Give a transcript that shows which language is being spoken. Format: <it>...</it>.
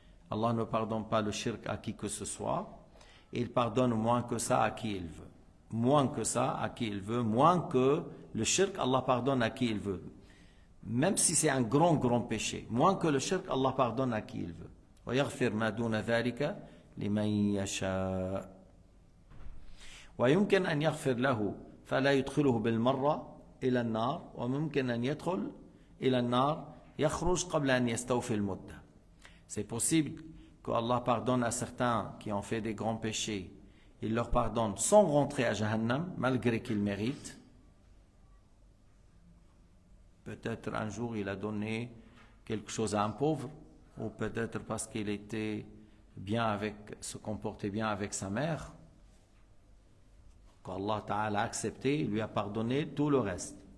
<fr>Allah ne pardonne pas le shirk à qui que ce soit. Il pardonne moins que ça à qui il veut. Moins que ça à qui il veut. Moins que le shirk, Allah pardonne à qui il veut. Même si c'est un grand péché. Moins que le shirk, Allah pardonne à qui il veut.</fr> <ar>وَيَغْفِرْ مَا دُونَ ذَلِكَ لِمَنْ يَشَاءُ. ويمكن أن يغفر له فلا يدخله بالمرة إلى النار وممكن أن يدخل إلى النار يخرج قبل أن يستوفي المدة.</ar> <fr>C'est possible qu'Allah pardonne à certains qui ont fait des grands péchés, il leur pardonne sans rentrer à Jahannam, malgré qu'ils méritent. Peut-être un jour il a donné quelque chose à un pauvre, ou peut-être parce qu'il était se comportait bien avec sa mère, qu'Allah Ta'ala a accepté, il lui a pardonné tout le reste.</fr>